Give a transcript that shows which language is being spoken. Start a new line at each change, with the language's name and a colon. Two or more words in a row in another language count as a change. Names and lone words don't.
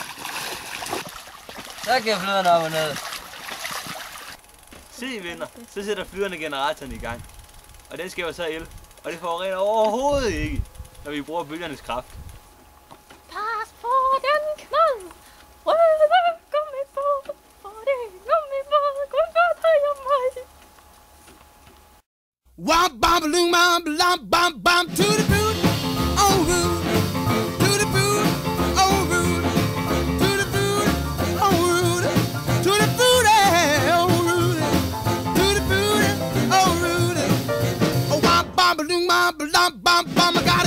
Danish: Så kan flyderne op og ned. Se, venner, så sætter flyderne generatoren i gang. Og den skaber så el, og det forurener overhovedet ikke, når vi bruger bølgernes kraft. Pas på den knald, røde gummibåd, for det er gummibåd, kun for dig og mig.
English: Wop bam balloon bam blam bam bam to the boot, oh root, to the boot, oh root, to the boot, oh root, to the boot, oh root, to the boot, oh root, oh wop bam balloon bam blam bam bam.